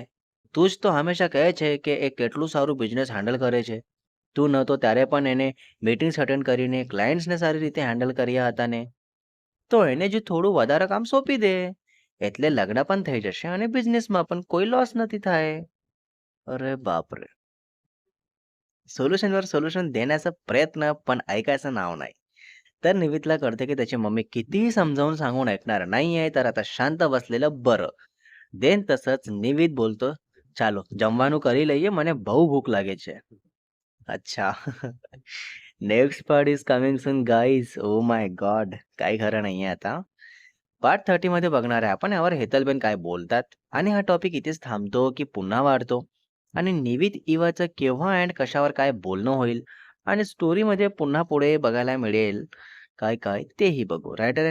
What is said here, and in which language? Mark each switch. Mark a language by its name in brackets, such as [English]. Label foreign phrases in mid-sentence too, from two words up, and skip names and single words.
[Gujarati] તું જ તો હંમેશા કહે છે કે એ કેટલું સારું બિઝનેસ હેન્ડલ કરે છે. તું નહોતો ત્યારે પણ એને મીટિંગ્સ અટેન્ડ કરીને ક્લાયન્ટ્સને સારી રીતે હેન્ડલ કર્યા હતા ને. તો એને જ થોડું વધારે કામ સોંપી દે. એટલે લગ્ન પણ થઈ જશે અને બિઝનેસમાં પણ કોઈ લોસ નથી થાય." [Marathi] अरे बापरे! सोल्युशनवर सोल्युशन देण्याचा प्रयत्न, पण ऐकायचं नाव नाही. तर निविदला कळते की त्याची मम्मी कितीही समजावून सांगून ऐकणार नाहीये, तर आता शांत बसलेलं बरं. देन तसच निविद बोलतो, [Gujarati] "ચાલો જમવાનું કરી લઈએ, મને બહુ ભૂખ લાગે છે." [Marathi] अच्छा. [English] next part is coming soon guys. oh my god! [Marathi] काही खरं नाहीये आता. पार्ट 30 मध्ये बघणार आहे आपण यावर हेतलबेन काय बोलतात आणि हा टॉपिक इथेच थांबतो की पुन्हा वाढतो आणि निविद इवाचं केव्हा अँड कशावर काय बोलणं होईल आणि स्टोरीमध्ये पुन्हा पुढे बघायला मिळेल काय काय तेही बघू.